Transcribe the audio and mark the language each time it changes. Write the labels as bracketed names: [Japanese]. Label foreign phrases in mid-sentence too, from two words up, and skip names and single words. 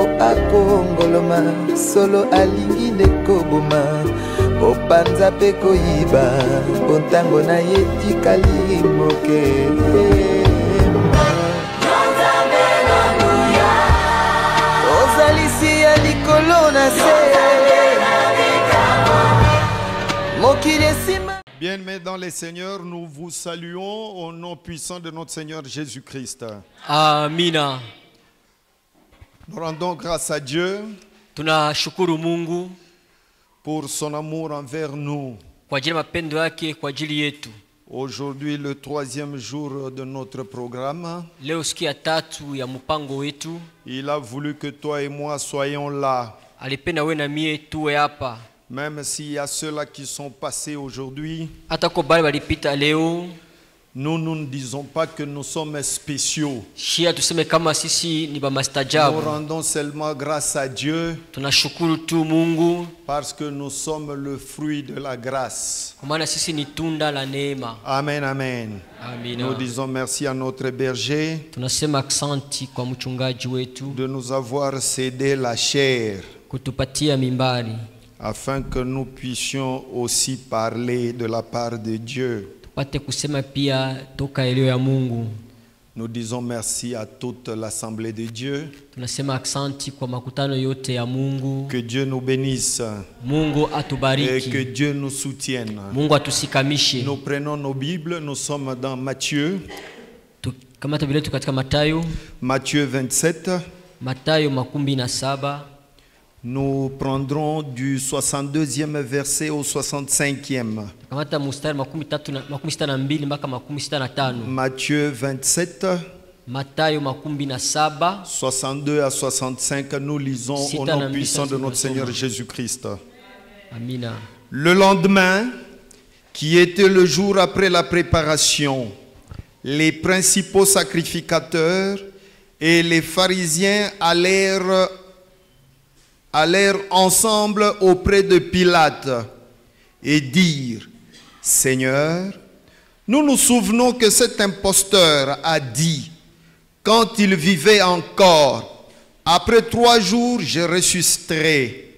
[Lingala] akongoloma solo alingi ndekoboma opanza pe koyiba ontango na ye tikali moke. Ozalisi ya likolo na se mokili esima. [French] Bien-aimés dans les Seigneurs, nous vous saluons au nom puissant de notre Seigneur Jésus-Christ. [Swahili] Amina. [French] Nous rendons grâce à Dieu [Swahili] Tunashukuru Mungu [French] pour son amour envers nous. [Swahili] kwa ajili ya mapendo yake kwa ajili yetu. [French] Aujourd'hui, le 3e jour de notre programme, [Swahili] Leo siku ya 3 ya mpango wetu. [French] il a voulu que toi et moi soyons là. [Swahili] Alipenda wewe na mie tuwe hapa. [French] Même s'il y a ceux-là qui sont passés aujourd'hui, [Swahili] Hata kwa bale walipita leo, [French] nous ne disons pas que nous sommes spéciaux. [Swahili] shia tuseme kama sisi ni ba [French] Nous [Swahili] mastajabu. [French] rendons seulement grâce à Dieu [Swahili] Tunashukuru tu Mungu [French] parce que nous sommes le fruit de la grâce. [Swahili] kwa maana sisi ni tunda la neema. [French] Amen, amen. [Swahili] Amina. [French] Nous disons merci à notre berger [Swahili] Tunasema aksanti kwa mchungaji wetu [French] de nous avoir cédé la chair [Swahili] kutupatia mimbari [French] afin que nous puissions aussi parler de la part de Dieu. [Swahili] tupate kusema pia toka eleo ya Mungu. [French] Nous disons merci à toute l'Assemblée de Dieu. [Swahili] Tunasema aksanti kwa makutano yote ya Mungu. [French] Que Dieu nous bénisse [Swahili] Mungu [French] et [Swahili] atubariki. [French] que Dieu nous soutienne. [Swahili] Mungu atusikamishe. [French] Nous prenons nos Bibles, nous sommes dans Matthieu, [Swahili] Kamata vile tu katika Mathayo, [French] Matthieu 27. [Swahili] Mathayo 17. [French] Nous prendrons du 62e verset au 65e. [Swahili] Kamata mstari 32 mpaka 65. [French] Matthieu 27, [Swahili] Mathayo 17. [French] 62 à 65, nous lisons au nom puissant de notre Seigneur Jésus-Christ. [Swahili] Amina. [French] Le lendemain, qui était le jour après la préparation, les principaux sacrificateurs et les pharisiens allèrent ensemble auprès de Pilate et dirent: Seigneur, nous nous souvenons que cet imposteur a dit, quand il vivait encore, après 3 jours je ressusciterai.